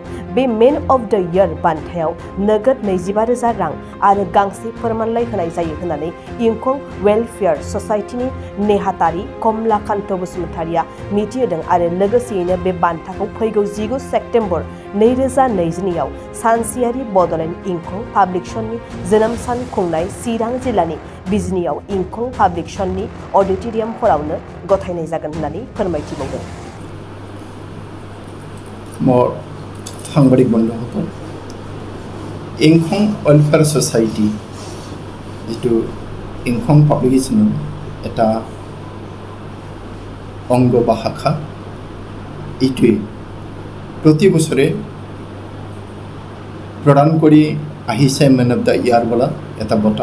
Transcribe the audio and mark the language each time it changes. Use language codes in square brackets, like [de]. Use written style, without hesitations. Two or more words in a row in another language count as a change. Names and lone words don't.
[brx] बे मेन अफ द इयार बान्थायाव नोगोद 25,000 रां आरो गांसे फोरमानलाइ होनाय जायो होननानै इंखं वेलफेयार ससाइटिनि नेहाथारि कमलाकान्त बसुमतारिया मिथिहोदों आरो लोगोसेयैनो बे बान्थाखौ फैगौ 19 सेप्तेम्बर 2022 आव सानसेयारि बड'लेण्ड इंखं पाब्लिकसननि जोनोम सान खुंनाय चिरां जिल्लानि बिजनियाव इंखं पाब्लिकसननि अडिट'रियाम हलावनो गथायनाय जागोन होननानै फोरमायथिबावदों। [as] সাংবাদিক বন্ধুসকল, ইংখং ৱেলফেয়াৰ ছ'চাইটি যিটো ইংখং পাব্লিকেশ্যনৰ এটা অংগ বা শাখা, এইটোৱে প্ৰতি বছৰে প্ৰদান কৰি আহিছে মেন অফ দ্য ইয়াৰ বোলা এটা বঁটা।